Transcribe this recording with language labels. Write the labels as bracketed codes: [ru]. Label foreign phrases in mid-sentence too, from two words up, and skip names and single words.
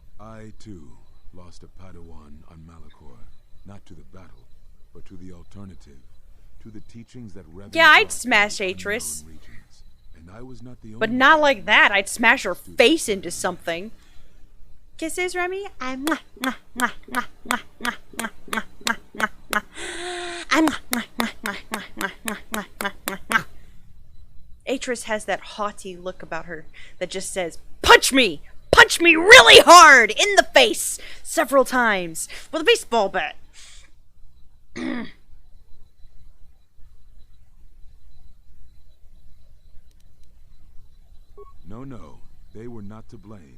[en] I, too, lost a Padawan on Malachor. Not to the battle, but to the alternative. To the teachings that Revan Yeah, I'd brought smash to the Atris. unknown regions. And I was not the only But not like that. I'd smash her face into something. Kisses, Remy? Mwah, mwah, mwah, mwah, mwah, mwah, mwah, mwah, mwah, mwah, mwah. Mwah, mwah, mwah, mwah, mwah, mwah, mwah, mwah, mwah, mwah, mwah. Atris has that haughty look about her that just says, punch me! Punch me really hard in the face several times with a baseball bat. No, they were not to blame.